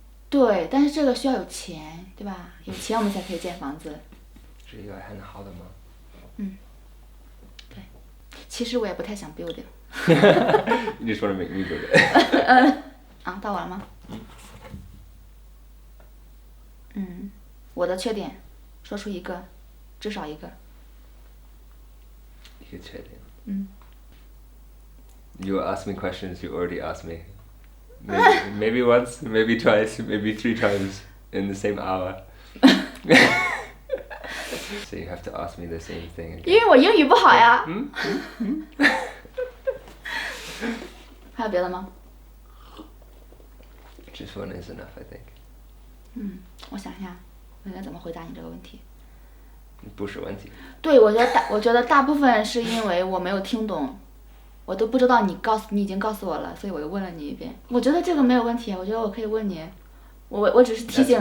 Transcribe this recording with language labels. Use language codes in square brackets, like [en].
[zh] 对，但是这个需要有钱，对吧？有钱我们才可以建房子。是一个很好的吗？对，其实我也不太想 build。 [en] You just want to make me build it. [zh] 啊，到我了吗？我的缺点，说出一个，至少一个。一个缺点。 [en] You will ask me questions you already asked me. Maybe once, maybe twice, maybe 3 times in the same hour. So you have to ask me the same thing [zh] 因 [en] again. [zh] 为我英语不好呀。还有别的吗？ [en] Just one is enough, I think. [zh] 我想一下，我应该怎么回答你这个问题？不是问题。对，我觉得大部分是因为我没有听懂，我都不知道你已经告诉我了，所以我又问了你一遍。我觉得这个没有问题，我觉得我可以问你，我只是提醒。